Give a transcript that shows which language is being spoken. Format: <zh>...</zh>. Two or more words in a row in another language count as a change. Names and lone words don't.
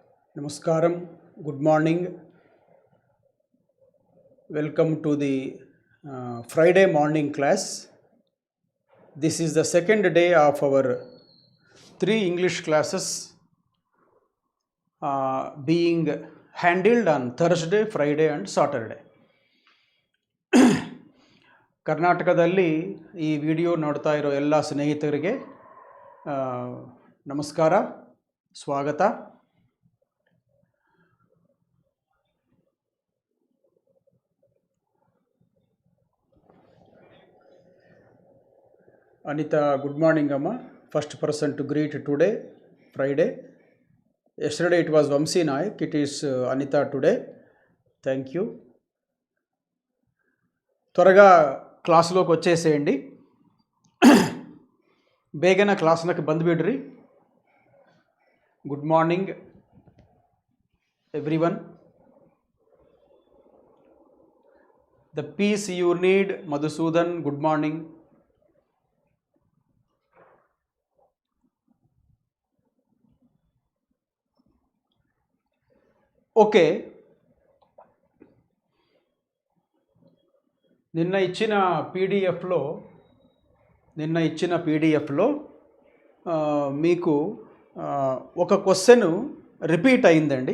<en>Namaskaram, good morning. Welcome to the Friday morning class. This is the second day of our 3 English classes being handled on Thursday, Friday and Saturday.</en> <kn>ಕರ್ನಾಟಕದಲ್ಲಿ ಈ ವಿಡಿಯೋ ನೋಡ್ತಾ ಇರೋ ಎಲ್ಲ ಸ್ನೇಹಿತರಿಗೆ ನಮಸ್ಕಾರ, ಸ್ವಾಗತ.</kn> <en>Anita, good morning, Amma. First person to greet today, Friday. Yesterday it was Vamsi Naik. It is Anita today. Thank you.</en> <te>త్వరగా క్లాసులోకి వచ్చేసేయండి.</te> <kn>ಬೇಗನೆ ಕ್ಲಾಸ್ನಕ್ಕೆ ಬಂದುಬಿಡ್ರಿ.</kn> <en>good morning everyone. the peace you need, ಮಧುಸೂದನ್, good morning.</en> <te>ఓకే, నిన్న ఇచ్చిన పీడిఎఫ్లో మీకు ఒక</te> <en>question repeat</en> <te>అయిందండి.</te>